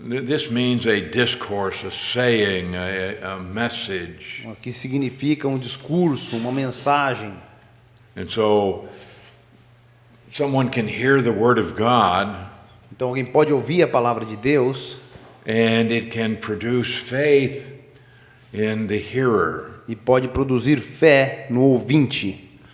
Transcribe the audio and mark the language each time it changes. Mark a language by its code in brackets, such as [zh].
[en] This means a discourse, a saying, a message. [pt] Que significa um discurso, uma mensagem. [en] And so someone can hear the word of God. [pt] Então alguém pode ouvir a palavra de Deus. [en] And it can produce faith in the hearer. [pt] E pode produzir fé no ouvinte.